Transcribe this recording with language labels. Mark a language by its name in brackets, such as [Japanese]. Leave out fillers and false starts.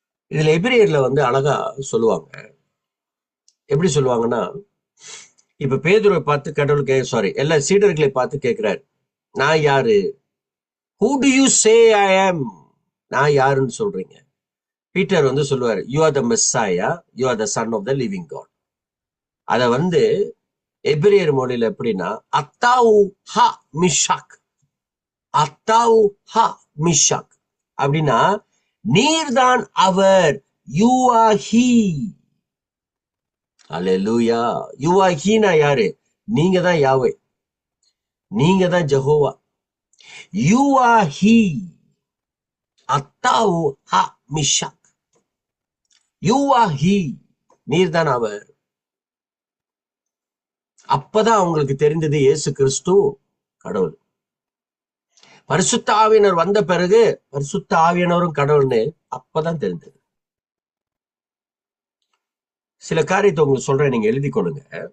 [Tamil] இதுல எபிரேயர்ல அழகா சொல்லுவாங்க. எப்படி சொல்லுவாங்கன்னா, இப்ப பேதுருவை பார்த்து கடவுள் எல்லா சீடர்களை பார்த்து கேட்கிறாரு, நான் யாரு? [English] Who do you say I am? [Tamil] நான் யாருன்னு சொல்றீங்க? பீட்டர் சொல்லுவாரு, [English] you are the Messiah, you are the son of the living God. [Tamil] அத எபிரேயர் மொழியில எப்படின்னா, [Hebrew] அத்தாவு ஹா மிஷாக், அத்தாவு ஹா மிஷாக் [Tamil] அப்படின்னா, நீர்தான் அவர், [English] you are he. [Tamil] Hallelujah. [English] you are he [Tamil] னா யாரு? நீங்க தான் யாவே, நீங்க தான் ஜெகோவா. [English] you are he, [Hebrew] அத்தாவு ஹா மிஷாக், [English] you are he, [Tamil] நீர்தான் அவர். அப்பதான் அவங்களுக்கு தெரிந்தது இயேசு கிறிஸ்து கடவுள். பரிசுத்த ஆவியானவர் வந்த பிறகு பரிசுத்த ஆவியானவரும் கடவுள்னு அப்பதான் தெரிந்தது. சில காரியத்தை உங்களுக்கு சொல்றேன், நீங்க எழுதி கொள்ளுங்க.